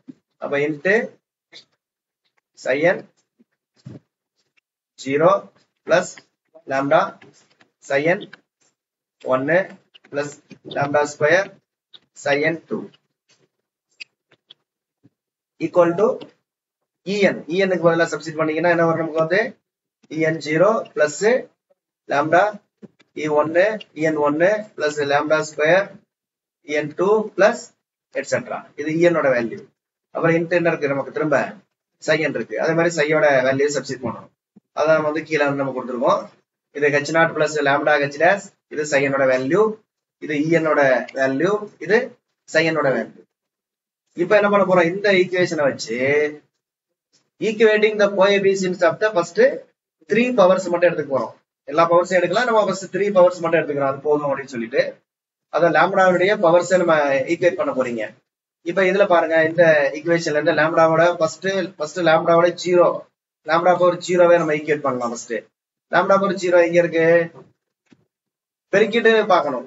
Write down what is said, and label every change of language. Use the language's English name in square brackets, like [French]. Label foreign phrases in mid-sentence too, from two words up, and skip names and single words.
[English] அப்ப இன்ட்டு psi n 0 plus lambda psi n 1 plus lambda square psi n 2 equal to en [Tamil] க்கு பதிலா சப்ஸ்டிட் பண்ணீங்கன்னா என்ன வரும் நமக்கு வந்து [English] en 0 plus lambda e1 en1 plus lambda square en2 plus etc. [Tamil] இது en ஓட வேல்யூ. அப்புறம் இன்ட் என்ன இருக்கு நமக்கு திரும்ப psi n இருக்கு. அதே மாதிரி psi ஓட வேல்யூ சப்ஸ்டிட் பண்ணணும். அதான் வந்து கீழ வந்து நம்ம கொடுத்திருக்கோம். இது [English] h0 plus lambda h dash [Tamil] இது psi n ஓட வேல்யூ. இது en ஓட வேல்யூ. இது psi n ஓட வேல்யூ. இப்போ என்ன பண்ண போறோம் இந்த ஈக்குவேஷனை வச்சு [English] equating the coefficients of the first 3 powers [Tamil] மட்டும் எடுத்துக்க போறோம். எல்லா பவர்ஸும் எடுக்கலாம். நம்ம [English] first 3 powers [Tamil] மட்டும் எடுத்துக்கிறோம். அது போதும் அப்படின்னு சொல்லிட்டு அத லாம்டாவுடைய பவர்ஸை நம்ம ஈக்குவேட் பண்ண போறீங்க. இப்ப இதுல பாருங்க இந்த ஈக்குவேஷன்ல இருந்து லாம்டாவோட ஃபர்ஸ்ட் லாம்டாவோட 0 [English] lambda power [Tamil] 0வே நம்ம ஈக்குவேட் பண்ணலாம். [English] first lambda power 0 [Tamil] எங்க இருக்கு பெருக்கிட்டு பார்க்கணும்.